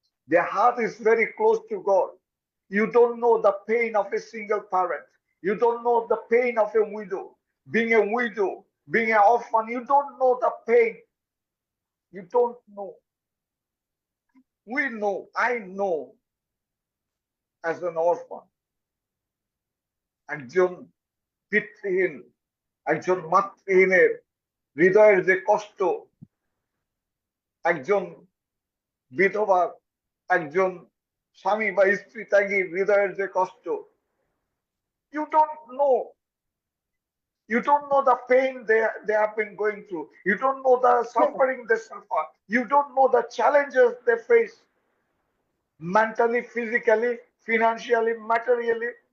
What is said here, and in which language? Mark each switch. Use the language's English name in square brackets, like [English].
[English] Their heart is very close to God. You don't know the pain of a single parent. You don't know the pain of a widow. Being a widow, being an orphan, you don't know the pain. You don't know. We know, I know as an orphan. [Bangla] একজন পিতৃহীন, একজন মাতৃহীনের হৃদয়ের যে কষ্ট, একজন বিধবার, একজন স্বামী বা স্ত্রী ত্যাগীর হৃদয়ের যে কষ্ট, [English] you don't know. You don't know the pain they have been going through. You don't know the suffering they suffer. You don't know the challenges they face mentally, physically, financially, materially.